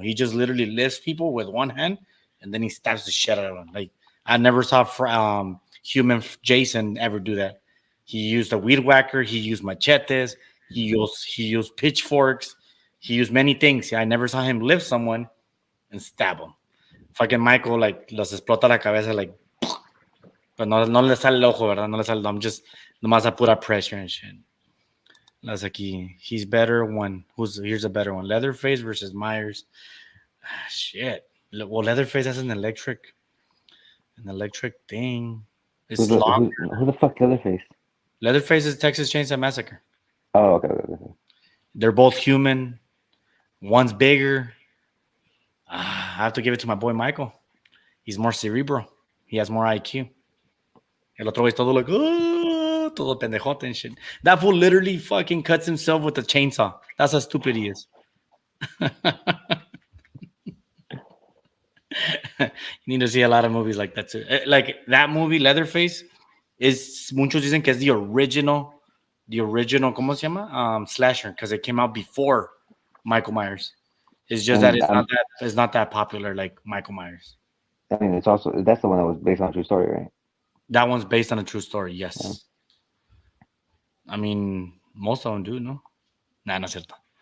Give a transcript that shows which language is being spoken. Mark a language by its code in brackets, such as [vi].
[en] He just literally lifts people with one hand and then he stabs the shit out of them. Like I never saw human Jason ever do that. He used a weed whacker. He used machetes. He used pitchforks. He used many things. I never saw him lift someone and stab him. Fucking Michael like [es] los explota la cabeza [en] like, but [es] no le sale el ojo, ¿verdad? No le sale. [en] I'm just [es] nomás a pura [en] pressure and shit. That's [es] aquí. [en] He's better one. Here's a better one. Leatherface versus Myers. Shit. Well, Leatherface has an electric thing. It's long. Who the fuck Leatherface? Leatherface is Texas Chainsaw Massacre. Oh, okay. They're both human. One's bigger. I have to give it to my boy Michael. He's more cerebral. He has more IQ. [es] El otro es todo [en] like, oh, [es] todo pendejote [en] and shit. That fool literally fucking cuts himself with a chainsaw. That's how stupid he is. You need to see a lot of movies like that too. Like that movie, Leatherface, is [es] muchos dicen que es [en] the original, [es] ¿cómo se llama? [en] Slasher, because it came out before Michael Myers. It's just that it's not that popular like Michael Myers. I mean, that's the one that was based on a true story, right? That one's based on a true story, yes. Yeah. I mean, most of them do, no? Nah, [es] no es cierto.